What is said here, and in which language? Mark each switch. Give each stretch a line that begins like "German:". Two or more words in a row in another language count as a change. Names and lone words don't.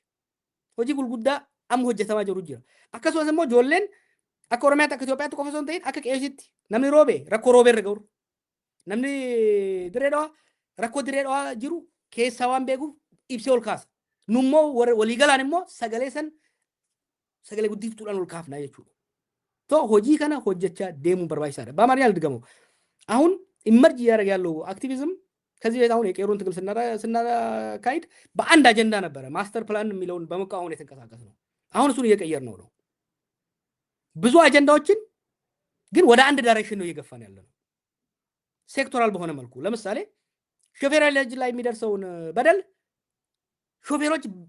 Oromo: Hojii gurguddaa amma hojjetamaa jiru jira. Akkasumas immoo ijoolleen akka Oromiyaatti akka Itoophiyaatti qofa osoo hin ta'in akka qeesitti namni roobee rakkoo roobee irra gahu. Namni dirree dhawaa rakkoo dirree dhawaa jiru keessaa waan beekuuf ibsee ol kaasa. Nummoo waliigalaan immoo sagalee guddiftuudhaan ol kaafnaa jechuudha. To hojii kana hojjechaa deemuun barbaachisaadha.
Amharic: በአማርኛ ልድገመው። አሁን ኢመርጅ እያደረገ ያለው አክቲቪዝም ከዚህ በፊት አሁን የቄሮን ትግል ስናካሂድ በአንድ አጀንዳ ነበረ።
English: master plan
Amharic: የሚለውን በመቃወም የተንቀሳቀስ ነው። አሁን እሱን እየቀየር ነው። ብዙ አጀንዳዎችን ግን ወደ አንድ ዳይሬክሽን ነው እየገፋን ያለ ነው። ሴክቶራል በሆነ መልኩ ለምሳሌ ሾፌሮች ላይ የሚደርሰውን በደል ሾፌሮች